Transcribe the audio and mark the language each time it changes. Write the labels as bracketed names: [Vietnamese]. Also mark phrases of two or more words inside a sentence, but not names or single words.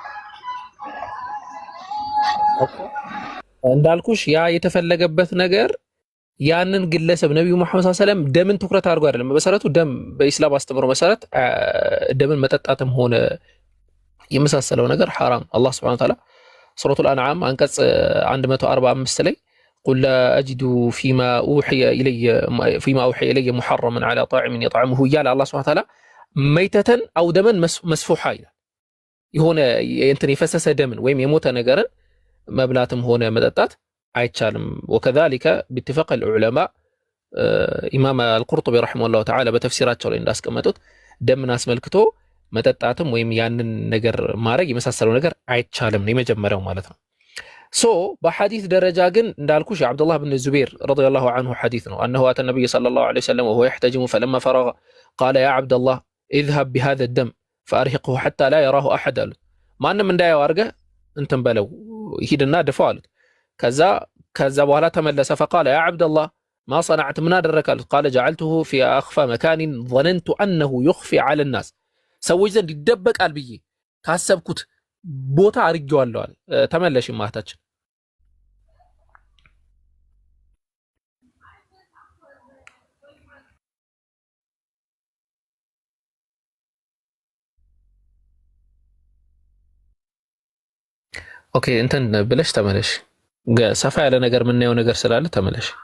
[Amharic] እንዳልኩሽ ያ የተፈለገበት ነገር ያንን ግለሰብ ነብዩ መሐመድ [Arabic] صلى الله عليه وسلم [Amharic] ደምን ትኩረት አድርጎ አይደለም። በመሰረቱ ደም በኢስላም አስተምሮ መሰረት ደምን መጠጣትም ሆነ የመሳሰለው ነገር ሐራም። አላህ [Arabic] سبحانه وتعالى [Amharic] ሱረቱል አንዓም አንቀጽ 145 ላይ [Arabic] قل لا أجد فيما أوحي إلي محرما على طاعم [Amharic] يطعمه እያለ አላህ [Arabic] سبحانه وتعالى ميتة أو دما مسفوحا [Amharic] ይላል። የሆነ እንትን የፈሰሰ ደምን ወይም የሞተ ነገርን መብላትም ሆነ መጠጣት አይቻልም። [Arabic] وكذلك باتفاق العلماء [Amharic] ኢማም አልቁርጡቢ [Arabic] رحمه الله تعالى [Amharic] በተፍሲራቸው ላይ እንዳስቀመጡት ደምን አስመልክቶ መጠጣትም ወይም ያንን ነገር ማድረግ የመሳሰለው ነገር አይቻልም ነው የመጀመሪያው ማለት ነው። ሶ በሐዲስ ደረጃ ግን እንዳልኩሽ የአብዱላህ ብን ዙበይር [Arabic] رضي الله عنه [Amharic] ሐዲስ ነው [Arabic] أنه أتى النبي صلى الله عليه وسلم وهو يحتجم فلما فرغ قال يا عبد الله اذهب بهذا الدم فأرهقه حتى لا يراه أحد [Amharic] አሉት። ማንም እንዳያው አድርገህ እንትን በለው ሂድና ድፋው አሉት። ከዛ በኋላ ተመለሰ [Arabic] فقال يا عبد الله ما صنعت [Amharic] ምን አደረክ አሉት። [Arabic] قال جعلته في أخفى مكان ظننت أنه يخفي على الناس [Amharic] ሰዎች ዘንድ ይደበቃል ብዬ ካሰብኩት ቦታ አድርጌዋለሁ አለ። ተመለሽ ማታችን ኦኬ እንትን ብለሽ ተመለሽ። ሰፋ ያለ ነገር የምናየው ነገር ስላለ ተመለሽ።